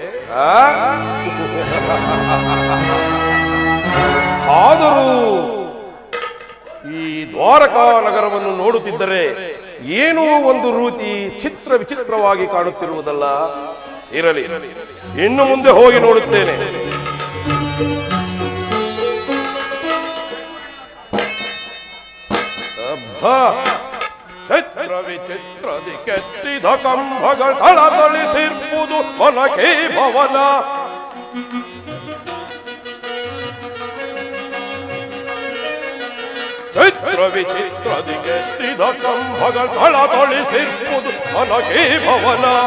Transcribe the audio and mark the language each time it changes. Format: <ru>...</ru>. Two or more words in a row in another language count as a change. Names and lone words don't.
<kn>ಆದರೂ ಈ ದ್ವಾರಕಾ ನಗರವನ್ನು ನೋಡುತ್ತಿದ್ದರೆ ಏನೋ ಒಂದು ರೀತಿ ಚಿತ್ರ ವಿಚಿತ್ರವಾಗಿ ಕಾಣುತ್ತಿರುವುದಲ್ಲ. ಇರಲಿ, ಇನ್ನು ಮುಂದೆ ಹೋಗಿ ನೋಡುತ್ತೇನೆ. ಚಿತ್ರ ವಿಚಿತ್ರದಿ ಕೆತ್ತಿದ ಕಂಬಗಳ ತಳತಳಿಸಿರ್ಪುದು ಮನಕೆ ಭವನ. ಚಿತ್ರ ವಿಚಿತ್ರದಿ ಕೆತ್ತಿದ ಕಂಬಗಳ ತಳತಳಿಸಿರ್ಪುದು ಮನಕೆ ಭವನ.</kn>